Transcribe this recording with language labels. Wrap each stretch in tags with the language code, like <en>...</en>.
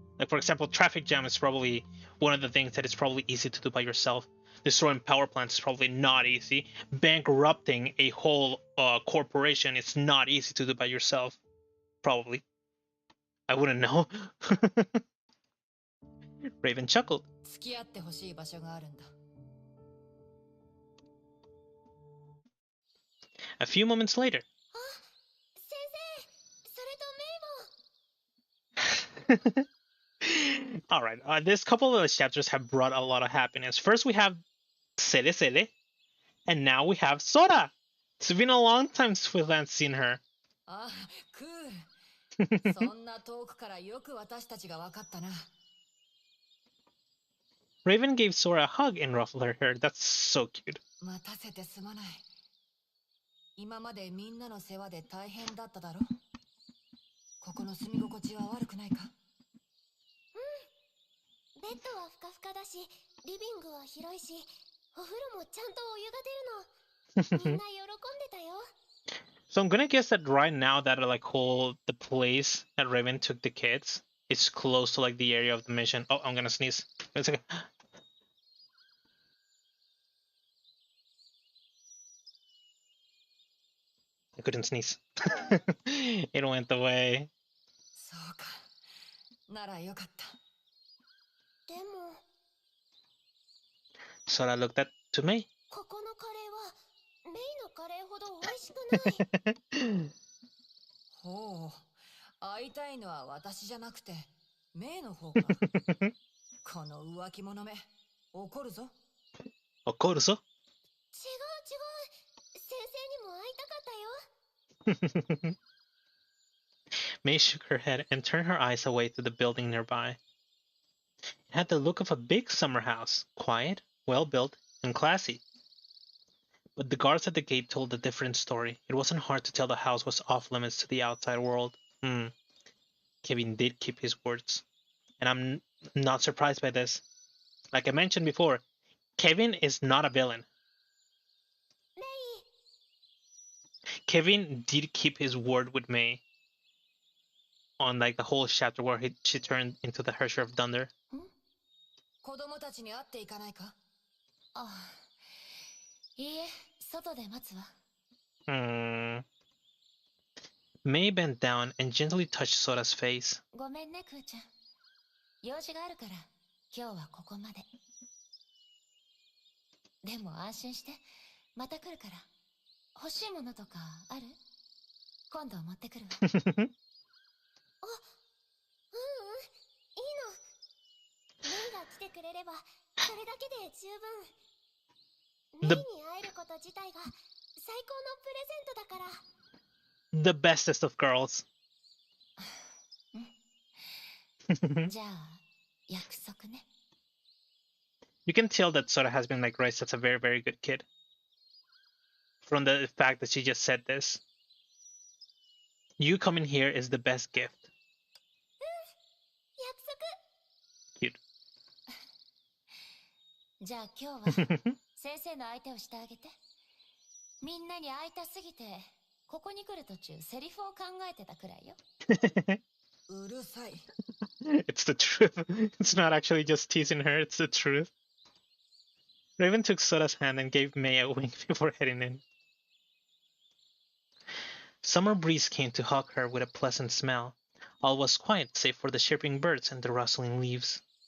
<en>Like for example, traffic jam is probably one of the things that it's probably easy to do by yourself. Destroying power plants is probably not easy. Bankrupting a whole corporation is not easy to do by yourself. Probably. I wouldn't know. Raven chuckled.</en> <ja>付き合ってほしい場所があるんだ。</ja> <en>A few moments later.</en> <ja>先生、それとメイも。</ja> <en>Alright, this couple of chapters have brought a lot of happiness. First we have Seele, and now we have Sora. It's been a long time since we've seen her.</en> <ja>あ、クール。そんな遠くからよく私たちが分かったな。</ja> <en>Raven gave Sora a hug and ruffled her hair. That's so cute.</en> <ja>待たせてすまない。今までみんなの世話で大変だっただろ。ここの住み心地は悪くないか？ベッドはふかふかだし、リビングは広いし、お風呂もちゃんとお湯が出るの。みんな喜んでたよ。</ja> <en>So I'm gonna guess that right now that like the place that Raven took the kids is close to like the area of the mission. Oh, I'm gonna sneeze. Wait a second. I couldn't sneeze. It went away.</en> <ja>そうか。ならよかった。でも、</ja> <en>Sora looked at to me.</en> <ja>ここのカレーはメイのカレーほど美味しくない。ほう。会いたいのは私じゃなくて、メイの方か。この浮気者め、怒るぞ。怒るぞ。違う違う。先生にも会いたかったよ。</ja> <en>May shook her head and turned her eyes away to the building nearby. It had the look of a big summer house, quiet, well-built, and classy. But the guards at the gate told a different story. It wasn't hard to tell the house was off-limits to the outside world. Kevin did keep his words. And I'm not surprised by this. Like I mentioned before, Kevin is not a villain. Kevin did keep his word with May. On like the whole chapter where she turned into the Herrscher of Thunder.</en> <ja>子供たちに会っていかないか？あ、いいえ、外で待つわ。</ja> <en>May bent down and gently touched Sora's face.</en> <ja>ごめんね、クーちゃん。用事があるから、今日はここまで。でも安心して、また来るから。欲しいものとかある？今度持ってくるわ。あ、いいの。メイが来てくれれば、それだけで十分。メイに会えること自体が最高のプレゼントだから。</ja> <en>The bestest of girls.</en> <ja>じゃあ、約束ね。</ja> <en>You can tell that Sora has been like raised as a very, very good kid. From the fact that she just said this. You coming here is the best gift.</en> <ja>約束。</ja> <en>Cute.</en> <ja>じゃあ今日は先生の相手をしてあげて。みんなに会いたすぎて、ここに来る途中セリフを考えてたくらいよ。うるさい。</ja> <en>It's the truth. It's not actually just teasing her, it's the truth. Raven took Sora's hand and gave May a wink before heading in. Summer breeze came to hug her with a pleasant smell. All was quiet save for the chirping birds and the rustling leaves.</en>